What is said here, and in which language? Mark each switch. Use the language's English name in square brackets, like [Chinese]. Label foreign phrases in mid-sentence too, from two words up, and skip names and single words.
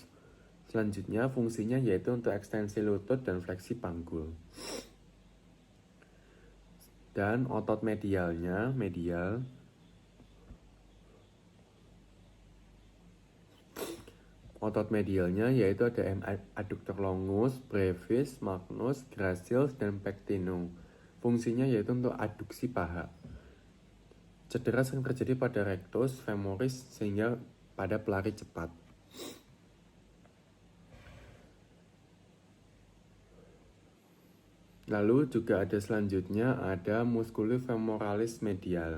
[Indonesian] Selanjutnya fungsinya yaitu untuk ekstensi lutut dan fleksi panggul. Dan otot medial Otot medialnya yaitu ada [Latin] M adductor longus, brevis, magnus, gracilis, [Indonesian] dan pectinum. Fungsinya yaitu untuk aduksi paha. Cedera sering terjadi pada [Latin] rectus femoris [Indonesian] sehingga pada pelari cepat. Lalu juga ada selanjutnya ada [Latin] musculus femoralis medial.